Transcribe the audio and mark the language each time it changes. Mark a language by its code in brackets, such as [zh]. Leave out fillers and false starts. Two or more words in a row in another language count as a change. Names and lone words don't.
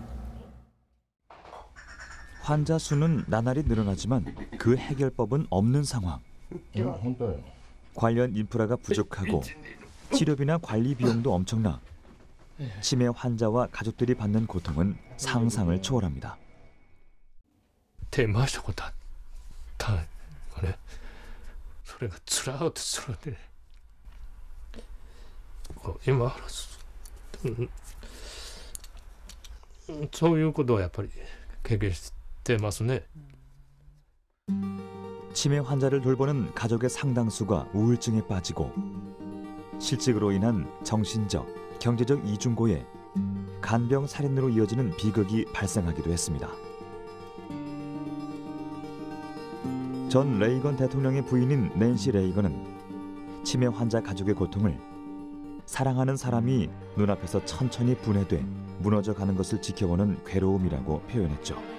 [ko] 환자 수는 나날이 늘어나지만 그 해결법은 없는 상황. 관련 인프라가 부족하고 치료비나 관리 비용도 엄청나 치매 환자와 가족들이 받는 고통은 상상을 초월합니다. [ja] 手回したことあったのね。それが辛くて辛くて、今そういうことはやっぱり経験してますね。 [ko] 치매 환자를 돌보는 가족의 상당수가 우울증에 빠지고 실직으로 인한 정신적, 경제적 이중고에 간병 살인으로 이어지는 비극이 발생하기도 했습니다. 전 레이건 대통령의 부인인 낸시 레이건은 치매 환자 가족의 고통을 사랑하는 사람이 눈앞에서 천천히 분해돼 무너져가는 것을 지켜보는 괴로움이라고 표현했죠.